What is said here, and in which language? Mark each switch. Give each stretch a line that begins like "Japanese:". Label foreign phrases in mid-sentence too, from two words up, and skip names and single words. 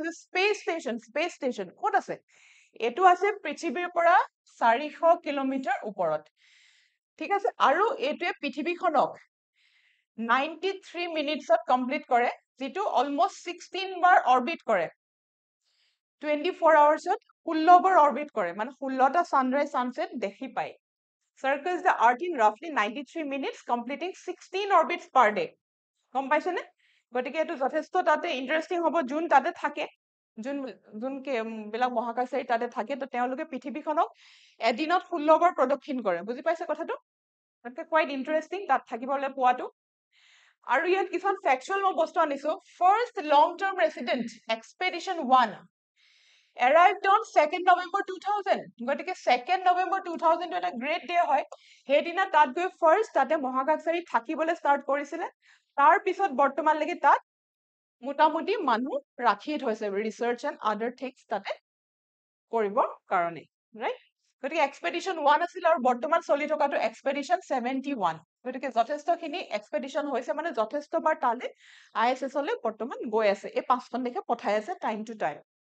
Assamese: যে স্পেচ ষ্টেচন ক'ত আছে এইটো আছে পৃথিৱীৰ পৰা 400 কিলোমিটাৰ ওপৰত ঠিক আছে আৰু এইটোৱে পৃথিৱীখনক 93 মিনিটছত কমপ্লিট কৰে যিটো অলমষ্ট 16 বাৰ অৰবিট কৰে 24 আৱাৰ্ছত 16 বাৰ অৰবিট কৰে মানে 16টা
English: sunrise sunset
Assamese: দেখি পায়
English: circles the earth in roughly 93 minutes completing 16 orbits per day
Assamese: গম পাইছেনে গতিকে এইটো যথেষ্ট তাতে ইন্টাৰেষ্টিং হ'ব যোন তাতে থাকে যোন বিলাক মহাকাশচাৰী তাতে থাকে তো তেওঁলোকে পৃথিৱীখনক এদিনত 16 বাৰ প্ৰদক্ষিণ কৰে বুজি পাইছে কথাটো তাতে
English: quite interesting
Assamese: তাত থাকিবলৈ পোৱাটো আৰু ইয়াত কিছুমান ফেকচুৱেল মই বস্তু আনিছো
English: first long term resident এক্সপেডিশ্যন 1 arrived on 2nd November 2000
Assamese: গতিকে 2nd November 2000 এটা
English: great day
Assamese: হয় সেইদিনা তাত গৈ ফাৰ্ষ্ট তাতে মহাকাশচাৰী থাকিবলৈ ষ্টাৰ্ট কৰিছিলে তাৰ পিছত বৰ্তমানলৈকে তাত মোটামুটি মানুহ ৰাখি থৈছে
English: research and other things
Assamese: তাতে কৰিবৰ কাৰণে ৰাইট গতিকে এক্সপেডিশ্যন 1 আছিল আৰু বৰ্তমান চলি থকাটো এক্সপেডিশ্যন 71 গতিকে যথেষ্টখিনি এক্সপেডিশ্যন হৈছে মানে যথেষ্টবাৰ তালৈ ISS লৈ বৰ্তমান গৈ আছে এই 5খন দেশে পঠাই আছে
English: time to time